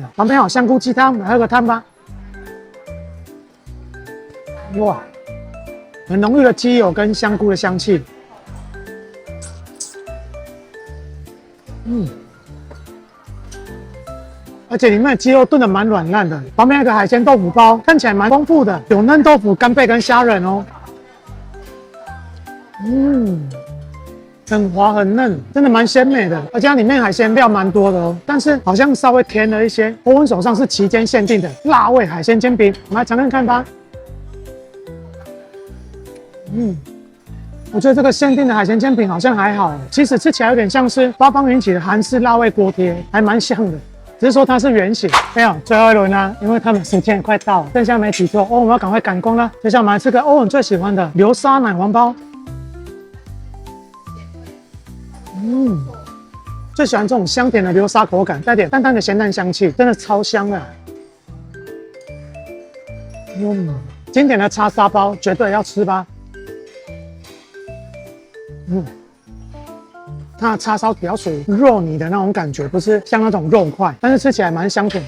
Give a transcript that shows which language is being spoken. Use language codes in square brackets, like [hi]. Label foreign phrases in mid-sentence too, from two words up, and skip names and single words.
[zh] 旁邊有香菇雞湯，來喝個湯吧。哇，很濃郁的雞油跟香菇的香氣。而且裡面的雞肉燉得蠻軟爛的。旁邊有個海鮮豆腐包，看起來蠻豐富的，有嫩豆腐、干貝跟蝦仁哦。很滑很嫩，真的蠻鮮美的，而且它裡面海鮮料蠻多的哦，但是好像稍微甜了一些。歐文手上是期間限定的辣味海鮮煎餅，我們來嘗嘗看吧。我覺得這個限定的海鮮煎餅好像還好，其實吃起來有點像是八方雲集的韓式辣味鍋貼，還蠻像的，只是說它是圓形。沒有，最後一輪啦，因為他們時間也快到了，剩下沒幾桌我們要趕快趕工啦。接下來我們來吃個歐文最喜歡的流沙奶黃包。最喜歡這種香甜的流沙口感，帶點淡淡的鹹蛋香氣，真的超香的。經典的叉沙包絕對要吃吧。它的叉燒比較屬於肉泥的那種感覺，不是像那種肉塊，但是吃起來蠻香甜。